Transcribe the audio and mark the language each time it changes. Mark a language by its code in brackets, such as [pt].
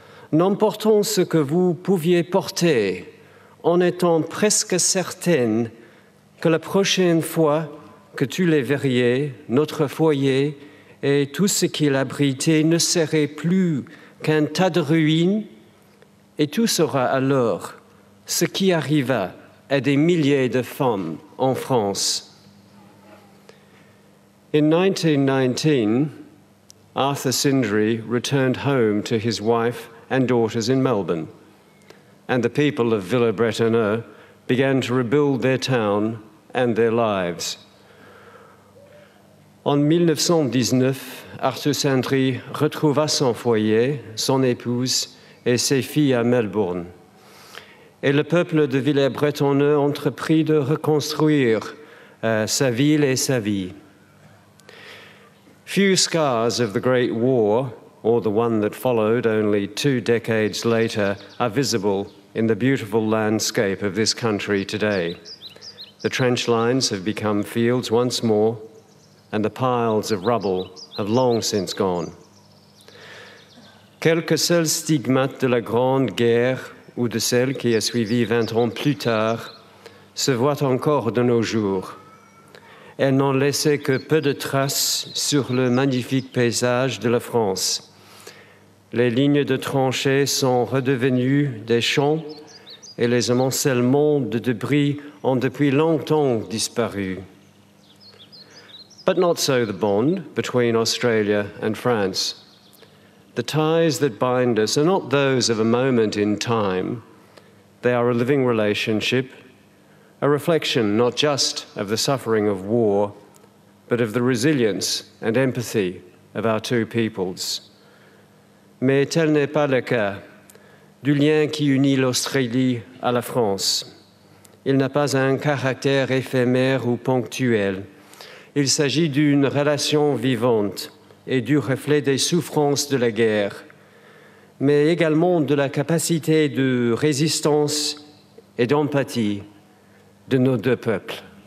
[fr] n'emportant ce que vous pouviez porter, en étant presque certaine que la prochaine fois que tu les verrais, notre foyer et tout ce qu'il abritait ne serait plus qu'un tas de ruines, et tout sera alors ce qui arriva à des milliers de femmes en France. [en] In 1919, Arthur Sindri returned home to his wife and daughters in Melbourne, and the people of Villers-Bretonneux began to rebuild their town and their lives. [fr] En 1919, Arthur Sindri retrouva son foyer, son épouse et ses filles à Melbourne. Et le peuple de Villers-Bretonneux entreprit de reconstruire sa ville et sa vie. [en] Few scars of the Great War or the one that followed only 2 decades later, are visible in the beautiful landscape of this country today. The trench lines have become fields once more, and the piles of rubble have long since gone. [fr] Quelques seuls stigmates de la Grande Guerre ou de celle qui a suivi 20 ans plus tard se voient encore de nos jours. Elles n'ont laissé que peu de traces sur le magnifique paysage de la France. Les lignes de tranchées sont redevenues des champs et les amoncellements de débris ont depuis longtemps disparu. [en] But not so the bond between Australia and France. The ties that bind us are not those of a moment in time. They are a living relationship, a reflection not just of the suffering of war, but of the resilience and empathy of our two peoples. [fr] Mais tel n'est pas le cas du lien qui unit l'Australie à la France. Il n'a pas un caractère éphémère ou ponctuel. Il s'agit d'une relation vivante et du reflet des souffrances de la guerre, mais également de la capacité de résistance et d'empathie de nos deux peuples.